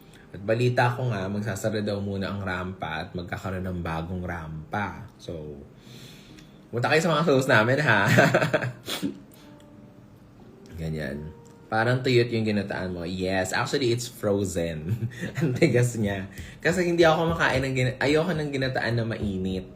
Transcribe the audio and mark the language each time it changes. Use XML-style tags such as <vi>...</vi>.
<tl>At balita ko nga, magsasara daw muna ang rampa at magkakaroon ng bagong rampa. So, punta kayo sa mga shows namin, ha? Ganyan. Parang tuyot yung ginataan mo.</tl> <en>Yes, actually, it's frozen.</en> <tl>Ang tigas niya. Kasi hindi ako makain ng ayoko ng ginataan na mainit.</tl>